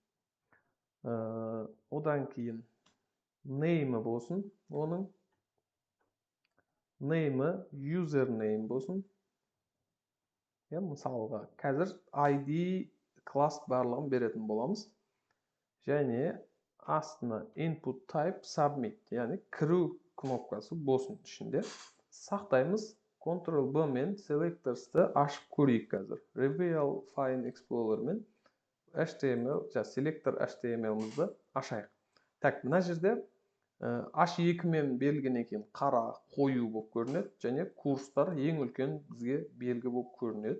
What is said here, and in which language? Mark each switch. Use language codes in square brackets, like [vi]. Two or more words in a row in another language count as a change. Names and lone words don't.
[kk] Одан кейін name'ы болсын. Оның name'ы username болсын. Мысалға, қазір ID класс барлығын беретін боламыз. Және астына [en] input type submit, [kk] яғни кіру кнопкасы болсын ішінде. Сақтаймыз. Ctrl-B мен Selectors-ты ашып көрейік қазір. [en] Reveal File Explorer [kk] мен HTML, Selector HTML-мызды ашайық. Мына жерде H2 мен белгінен кейін қара, қою болып көрінеді, және курстар ең үлкен бізге белгі болып көрінеді.